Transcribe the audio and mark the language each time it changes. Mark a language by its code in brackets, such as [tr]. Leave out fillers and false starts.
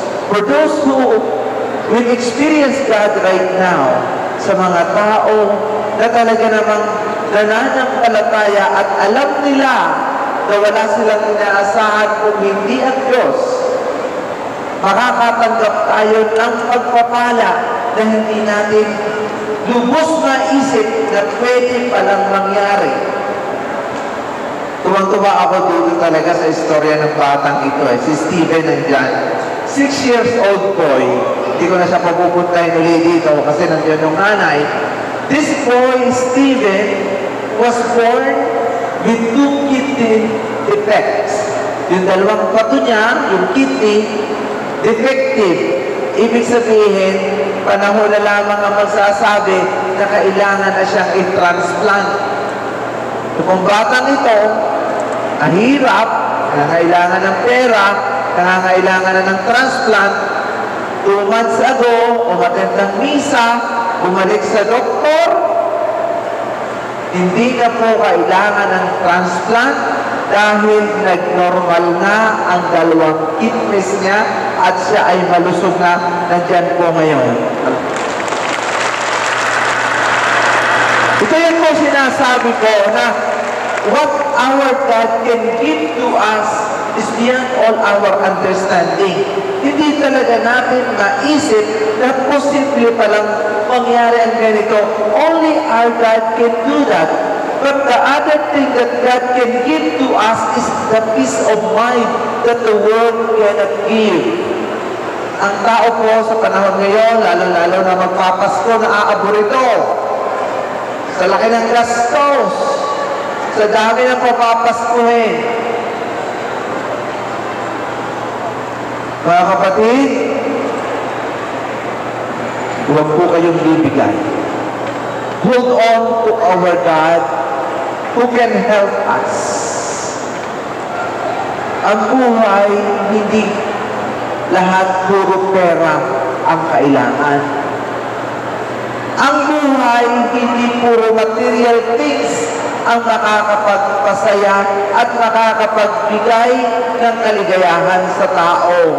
[en] For those who will experience God right now, [tl] sa mga tao na talaga namang nananampalataya at alam nila na wala silang inaasahan kung hindi ang Diyos, makakatanggap tayo ng pagpapala na hindi natin lubos na isip na pwede palang mangyari. Tuwang-tuwa ako dito talaga sa istorya ng batang ito. Si Stephen nandyan. [en] 6 years old boy. [tl] Hindi ko na siya papupuntahin ulit dito kasi nandiyan yung nanay. [en] This boy, Stephen, was born with 2 kidney defects. [tl] Yung dalawang pato niya, yung kidney, defective. Ibig sabihin, panahon na lamang ang magsasabi na kailangan na siyang i-transplant. Kung batang ito, nahirap, nangangailangan ng pera, nangangailangan na ng transplant, 2 months ago, umattend ng misa, bumalik sa doktor, hindi na po kailangan ng transplant dahil nag-normal na ang dalawang kidneys niya at siya ay malusog na nandyan po ngayon. Ito yan po sinasabi ko na [en] what our God can give to us is beyond all our understanding. [tl] Hindi talaga natin maisip na posible palang mangyari ang ganito. [en] Only our God can do that. But the other thing that God can give to us is the peace of mind that the world cannot give. [tl] Ang tao po sa panahon ngayon, lalo-lalo na magpapasko, naaaborito. Sa laki ng gastos, sa dami ng papapaskuhin. Mga kapatid, huwag po kayong bibigay. [en] Hold on to our God who can help us. [tl] Ang buhay, hindi lahat puro pera ang kailangan. Ang buhay, hindi puro material things ang makakapagpasaya at makakapagbigay ng kaligayahan sa tao.